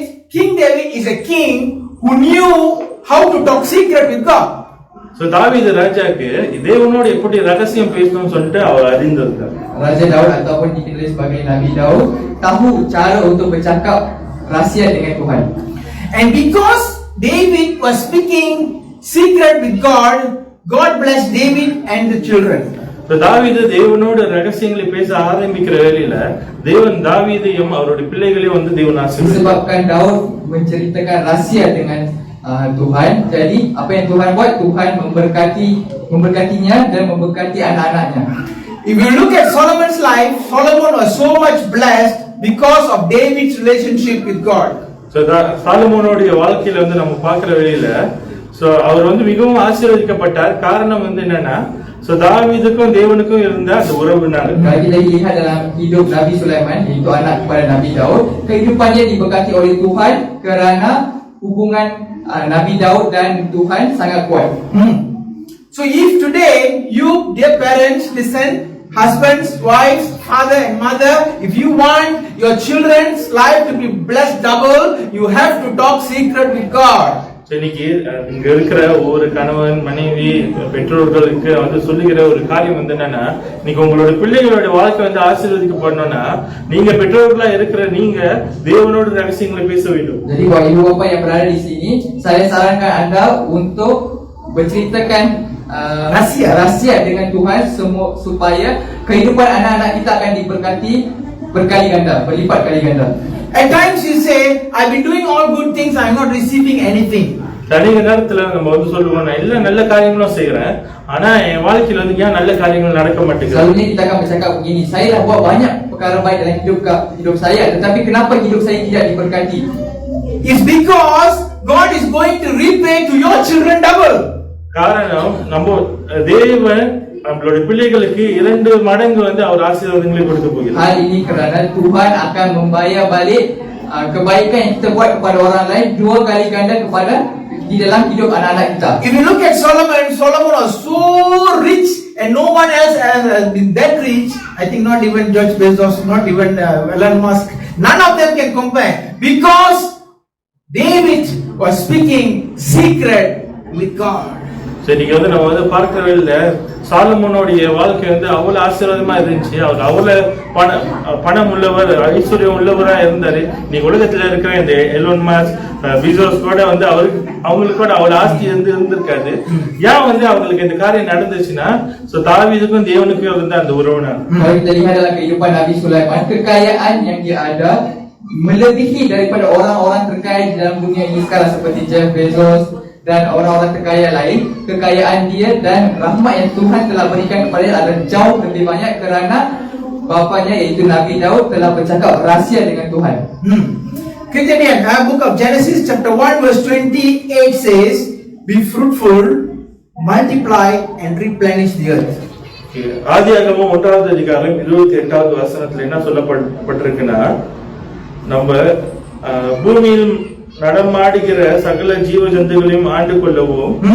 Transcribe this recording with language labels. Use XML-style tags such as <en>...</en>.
<en>King David is a king who knew how to talk secret with God.</en> <ta>So தாவீது ராஜாக்கு தேவனோடு எப்படி ரகசியம் பேசணும்னு சொல்லிட்டு அவர் அறிந்திருந்தார்.</ta> <ms>Raja Daud ataupun dikenali sebagai Nabi Daud tahu cara untuk bercakap rahsia dengan Tuhan.</ms> <en>And because David was speaking secret with God, God blessed David and the children.</en> <ta>So தாவீது தேவனோடு ரகசியங்களை பேச ஆரம்பிக்கிற வேளையில தேவன் தாவீதையும் அவருடைய பிள்ளைகளையும் வந்து தேவன் ஆசீர்வதித்தார்.</ta> <ms>Disebabkan Daud menceritakan rahsia dengan Tuhan, jadi apa yang Tuhan buat, Tuhan memberkatinya dan memberkati anak-anaknya.</ms> <en>If you look at Solomon's life, Solomon was so much blessed because of David's relationship with God.</en> <ta>So சாலமோனுடைய வாழ்க்கையில வந்து நம்ம பார்க்கிற வேளையில அவர் வந்து மிகவும் ஆசீர்வதிக்கப்பட்டார். காரணம் வந்து என்னன்னா தாவீதுக்கும் தேவனுக்கும் இருந்த அந்த உறவுனால.</ta> <ms>Kalau kita lihat dalam hidup Nabi Sulaiman, iaitu anak kepada Nabi Daud, kehidupannya diberkati oleh Tuhan kerana hubungan Nabi Daud dan Tuhan sangat kuat.</ms> <en>So if today you, dear parents, listen, husbands, wives, father and mother, if you want your children's life to be blessed double, you have to talk secret with God.</en> <ta>இன்னைக்கு இங்க இருக்கிற ஒவ்வொரு கணவன் மனைவி பெற்றோர்களுக்கு வந்து சொல்லுகிற ஒரு காரியம் வந்து என்னன்னா, இன்னைக்கு உங்களோட பிள்ளைகளோட வாழ்க்கை வந்து ஆசீர்வதிக்கப்படணும்னா நீங்க பெற்றோர்களா இருக்கிற நீங்க தேவனோட ரகசியங்களை பேச வேண்டும்.</ta> <ms>Jadi buat ibu bapa yang berada di sini, saya sarankan anda untuk berceritakan rahsia dengan Tuhan supaya kehidupan anak-anak kita akan diberkati berkali ganda, berlipat kali ganda.</ms> <en>At times you say, I've been doing all good things, I'm not receiving anything.</en> <ta>தனிய நேரத்துல நம்ம வந்து சொல்லுவோம், நான் எல்லா நல்ல காரியங்களும் செய்யறேன், ஆனா என் வாழ்க்கையில வந்து ஏன் நல்ல காரியங்கள் நடக்க மாட்டேங்குது.</ta> <ms>Selalunya kita akan bercakap begini, saya dah buat banyak perkara baik dalam hidup saya, tetapi kenapa hidup saya tidak diberkati?</ms> <en>It's because God is going to repay to your children double.</en> <ta>காரணம் நம்ம தேவன் நம்மளோட பிள்ளைகளுக்கு 2 மடங்கு வந்து அவர் ஆசீர்வாதங்களை கொடுக்க போகிறார்.</ta> <ms>Hal ini kerana Tuhan akan membayar balik kebaikan yang kita buat kepada orang lain 2 kali ganda kepada di dalam hidup anak-anak kita.</ms> <en>If you look at Solomon was so rich and no one else has been that rich. I think not even George Bezos, not even Elon Musk, none of them can compare, because David was speaking secret with God.</en> <ta>நீங்க வந்து நம்ம வந்து பார்க்கிற வேளையில சாலமோனுடைய வாழ்க்கை வந்து அவ்வளவு ஆசீர்வாதமா இருந்துச்சு. அவர் அவ்வளவு பணம் உள்ளவர், ஐஸ்வர்யம் உள்ளவரா இருந்தாரு. நீங்க உலகத்துல இருக்கிற இந்த எலோன் மஸ்க், பீசோஸ் கூட வந்து அவங்களுக்கு கூட அவ்வளவு ஆஸ்தி இருந்திருக்காது. ஏன் வந்து அவங்களுக்கு இந்த காரியம் நடந்துச்சுன்னா தாவீதுக்கும் தேவனுக்கும் இருந்த அந்த உறவுனா.</ta> <ms>Kalau kita lihat dalam kehidupan Nabi Sulaiman, kekayaan yang dia ada melebihi daripada orang-orang terkaya dalam dunia ini sekarang seperti Jeff Bezos dan orang-orang terkaya lain. Kekayaan dia dan rahmat yang Tuhan telah berikan kepada dia adalah jauh lebih banyak kerana bapanya iaitu Nabi Daud telah bercakap rahsia dengan Tuhan.</ms> <en>Kejadian, book of Genesis chapter 1 verse 28 says, be fruitful, multiply and replenish the earth.</en> <ta>ஆதியாகமம் 1வது அதிகாரம் 28வது வசனத்துல என்ன சொல்லப்பட்டிருக்குன்னா, நம்ம பூமியில் நடமாடுகிற சகல ஜீவ ஜந்துகளையும் ஆண்டு கொள்ளவும்</ta>